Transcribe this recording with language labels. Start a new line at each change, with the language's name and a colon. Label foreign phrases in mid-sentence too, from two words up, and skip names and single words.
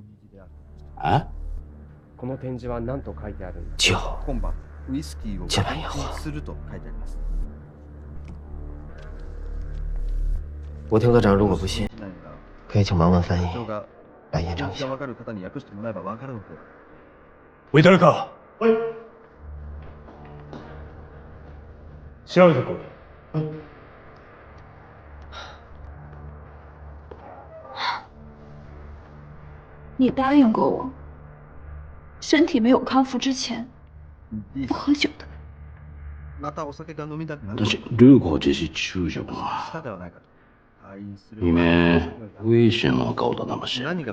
Chinese: 啊？酒，今晚烟火。武田科长，如果不信，可以请盲文翻译来验证一下。
Japanese: ウィタルか。調べてこい。
Chinese: 你答应过我，身体没有康复之前不喝酒的。但是如果这是酒酒啊，里面为什么搞得那么神秘？